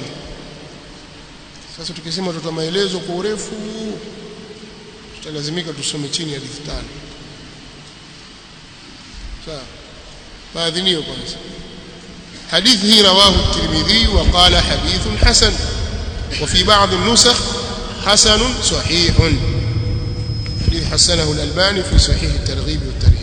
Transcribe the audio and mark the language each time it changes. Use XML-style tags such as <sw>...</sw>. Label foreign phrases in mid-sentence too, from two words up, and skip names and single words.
<sw>Sasa tukisema tutoa maelezo kwa urefu, tutalazimika tusome chini ya hadithi 5. Sawa. Maadhinio kwanza. Hadithi hii</sw> <ar>رواه الترمذي وقال حديث حسن وفي بعض النسخ حسن صحيح. حسنه الألباني في صحيح الترغيب</ar>